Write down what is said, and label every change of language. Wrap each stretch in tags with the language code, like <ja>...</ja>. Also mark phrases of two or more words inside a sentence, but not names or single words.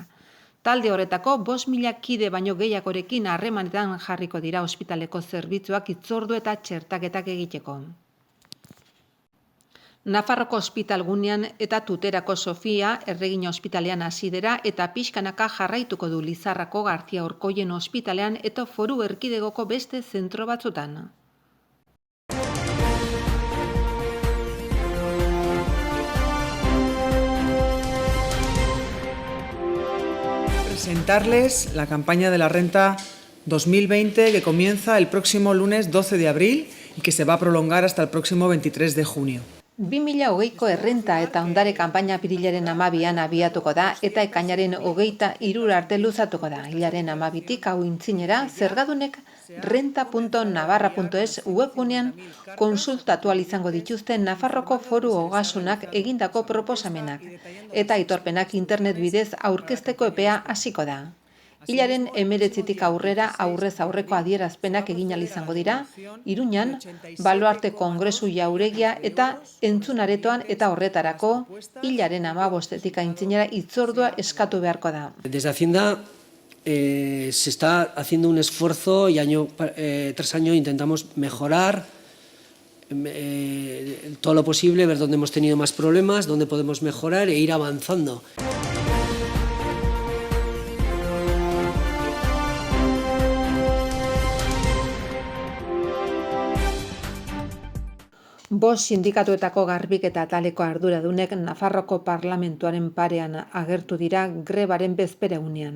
<eu>Talde horretako 5.000 kide baino gehiagorekin harremanetan jarriko dira ospitaleko zerbitzuak hitzordu eta txertaketak egiteko. Nafarroko ospitalgunean eta Tuterako Sofia erregina ospitalean hasi dira eta pixkanaka jarraituko du Lizarrako Gartzia Orkoien ospitalean eta Foru Erkidegoko beste zentro batzutan.</eu> <es>Presentarles la campaña de la renta 2020 que comienza el próximo lunes 12 de abril y que se va a prolongar hasta el próximo 23 de junio.</es> <eu>2020ko errenta eta ondare kanpaina apirilaren 12an abiatuko da eta ekainaren 23 arte luzatuko da. Hilaren 12tik hau intzinera zergadunek renta.navarra.es webgunean konsultatu ahal izango dituzten Nafarroko Foru Ogasunak egindako proposamenak eta aitorpenak internet bidez aurkezteko epea hasiko da. Hilaren 19tik aurrera aurrez aurreko adierazpenak egin ahal izango dira, Iruñan, Baluarte Kongresu Jauregia eta Entzunaretoan eta horretarako hilaren 15etik aintzinera hitzordua eskatu beharko da.</eu> <es>Desde Hacienda se está haciendo un esfuerzo y año tras año intentamos mejorar todo lo posible, ver dónde hemos tenido más problemas, dónde podemos mejorar e ir avanzando.</es> <eu>Bost sindikatuetako garbiketa ataleko arduradunek Nafarroko parlamentuaren parean agertu dira grebaren bezperegunean.</eu>